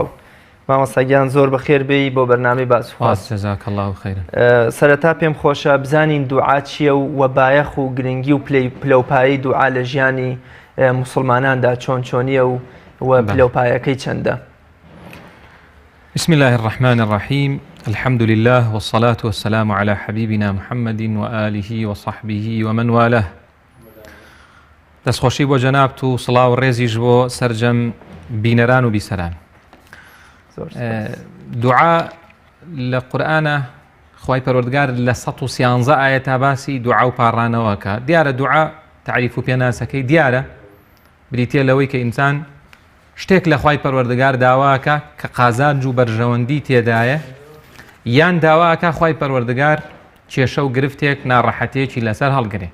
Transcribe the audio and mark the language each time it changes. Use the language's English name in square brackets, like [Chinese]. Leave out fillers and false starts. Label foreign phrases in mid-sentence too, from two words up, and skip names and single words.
[Central Kurdish] مامۆستاگیان زۆر بەخێر بێی بۆ بەرنامەی باس و خواز. [Arabic] جەزاک الله خەیرن. [Central Kurdish] سەرەتا پێم خۆشە بزانین دوعا چییە و بایەخ و گرنگی و پلەپایی دوعا لە ژیانی موسڵماناندا چۆنیە و پلەپایەکەی چەندە. [Arabic] بسم الله الرحمن الرحيم. الحمد لله والصلاة والسلام على حبيبنا محمد وآله وصحبه ومن والاه. [Central Kurdish] دەستخۆشی بۆ جەنابت و سڵاو و ڕێزیش بۆ سەرجەم بینەران و بیسەران. دوعا لە قورئانە خوای پەروەردگار لە 113 ئاەتا باسی دوعا و پاڕانەوەکە. دیارە دوعا تعریف و پێناسەکەی دیارە، بریتە لەوەی کە ئینسان شتێک لە خوای پەروەردگار داواکە کە قازانج و بەرژەوەندی تێدایە، یان داواکە خوای پەروەردگار کێشە و گرفتێک ناڕەحەتێکی لەسەر هەڵگرێ.